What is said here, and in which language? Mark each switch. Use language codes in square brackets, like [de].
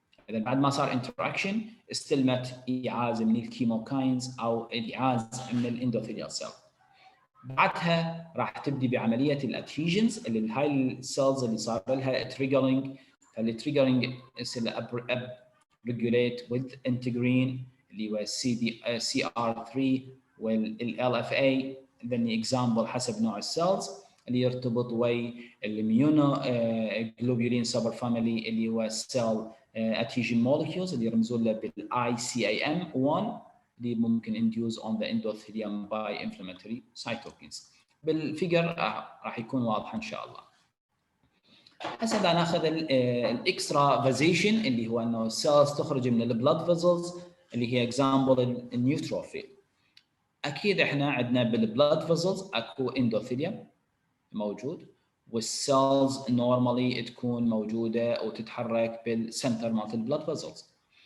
[ar] اذا بعد ما صار انتراكشن استلمت ايعاز من الكيموكاينز او ايعاز من الاندوثيليال سيل، بعدها راح تبدي بعمليه الادهيجنز اللي هاي السيلز اللي صار لها تريجرنج، فالتريجرنج يصير ريجوليت with انتجرين اللي هو CR3 والLFA ذني اكزامبل حسب نوع السيلز اللي يرتبط ويا الميونو جلوبولين سوبر فاميلي اللي هو السيل [en] adhesion molecules [ar] اللي يرمزون له بالICAM 1 اللي ممكن [en] induce on the endothelium by inflammatory cytokines. [ar] بالفيجر راح يكون واضح ان شاء الله. هسه بدنا ناخذ الاكسترا فازيشن اللي هو انه السيلز تخرج من البلاد فيزلز اللي هي اكزامبل النيوتروفيل. اكيد احنا عندنا بالبلاد فيزلز اكو اندوثيليوم موجود، والسيلز نورمالي تكون موجوده وتتحرك بالسنتر مالت البلاد فيزلز.